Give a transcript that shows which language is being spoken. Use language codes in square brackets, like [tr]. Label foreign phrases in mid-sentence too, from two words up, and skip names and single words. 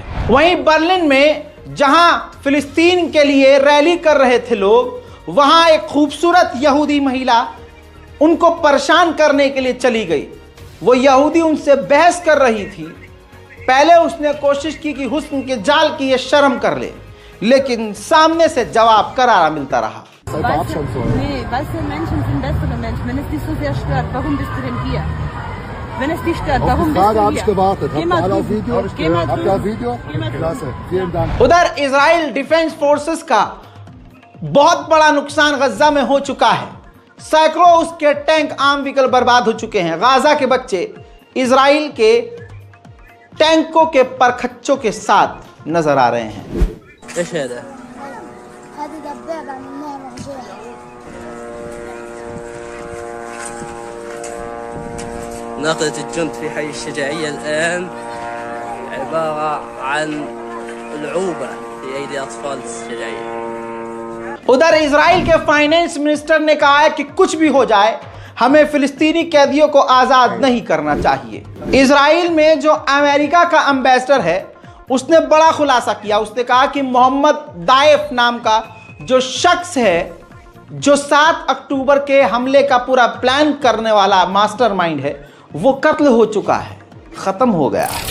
[hi] वहीं बर्लिन में जहां फिलिस्तीन के लिए रैली कर रहे थे लोग, वहां एक खूबसूरत यहूदी महिला उनको परेशान करने के लिए चली गई। वो यहूदी उनसे बहस कर रही थी। पहले उसने कोशिश की कि हुस्न के जाल की ये शर्म कर ले, लेकिन सामने से जवाब करारा मिलता रहा। [de] Nee, weiße Menschen sind bessere Menschen. Wenn es dich so sehr stört, warum bist du denn hier? Wenn es dich stört, warum bist du hier? habe ich gewartet. Habt ihr alle auf Video? Habt ihr auf Video? Klasse. Vielen Dank. [hi] उधर इजराइल डिफेंस फोर्सेस का बहुत बड़ा नुकसान गजा में हो चुका है। सैकड़ों उसके टैंक, आम व्हीकल बर्बाद हो चुके हैं। गाजा के बच्चे इजराइल के टैंकों के परखच्चों के साथ नजर आ रहे हैं। [ar] هذه دبابة عملناها مرجية. ناقلة الجند في حي الشجاعية الآن عبارة عن العوبة في أيدي أطفال الشجاعية। [hi] उधर इजराइल के फाइनेंस मिनिस्टर ने कहा है कि कुछ भी हो जाए, हमें फिलिस्तीनी कैदियों को आज़ाद नहीं करना चाहिए। इजराइल में जो अमेरिका का एम्बेसडर है, उसने बड़ा खुलासा किया। उसने कहा कि मोहम्मद दाइफ नाम का जो शख्स है, जो 7 अक्टूबर के हमले का पूरा प्लान करने वाला मास्टरमाइंड है, वो कत्ल हो चुका है, ख़त्म हो गया है।